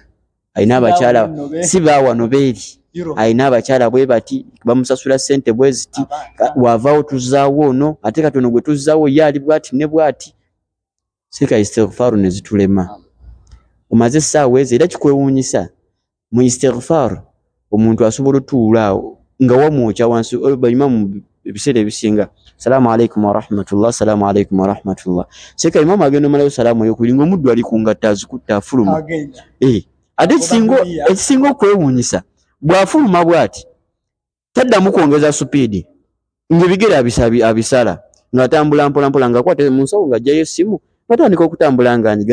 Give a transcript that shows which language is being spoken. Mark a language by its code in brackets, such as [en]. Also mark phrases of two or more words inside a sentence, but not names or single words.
[lg] Alina abakyala si baawano beeri, alina abakyala bwe bati bamusasula ssente bwe ziti, waavaawo tuzzaawo ono ate kati ono gwe tuzzaawo ye ali bwati ne bwati. Seka istighfar ne zitulema. Omaze essaawa ezo, era kikwewuunyisa mu istighfar omuntu asobola otuula nga wamwokya wansi. Baimamu ebiseera ebisinga [ar] السلام عليكم ورحمة الله, السلام عليكم ورحمة الله. [lg] Seka imamu agenda omalayo salaamu ey'okubiri ng'omuddu ali ku ngatta azikutte afuluma. Ate ekisinga okwewuunyisa bw'afuluma bw'ati taddamu kwongeza supiidi, ng'ebigere abisala ng'atambula mpolampola ng'akwata mu nsawo ng'aggyayo essimu batandika okutambula ng'anyiga.